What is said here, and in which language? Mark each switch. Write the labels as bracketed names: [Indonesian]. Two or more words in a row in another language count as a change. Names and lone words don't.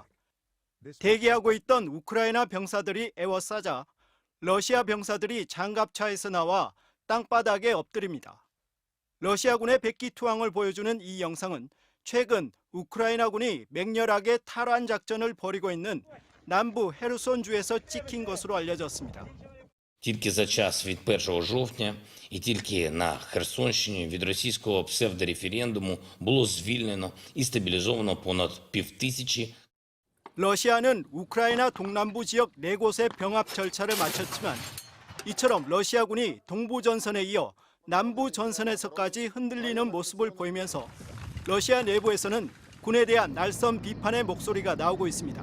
[Korean] 대기하고 있던 우크라이나 병사들이 에워싸자 러시아 병사들이 장갑차에서 나와 땅바닥에 엎드립니다. 러시아군의 백기 투항을 보여주는 이 영상은 최근 우크라이나군이 맹렬하게 탈환 작전을 벌이고 있는 남부 헤르손주에서 찍힌 것으로 알려졌습니다. [Ukrainian] Тільки за час від 1 жовтня і тільки на Херсонщині від російського псевдореферендуму було звільнено і стабілізовано понад 5,000. [Korean] 러시아는 우크라이나 동남부 지역 4곳의 병합 절차를 마쳤지만 이처럼 러시아군이 동부 전선에 이어 남부 전선에서까지 흔들리는 모습을 보이면서 러시아 내부에서는 군에 대한 날선 비판의 목소리가 나오고 있습니다.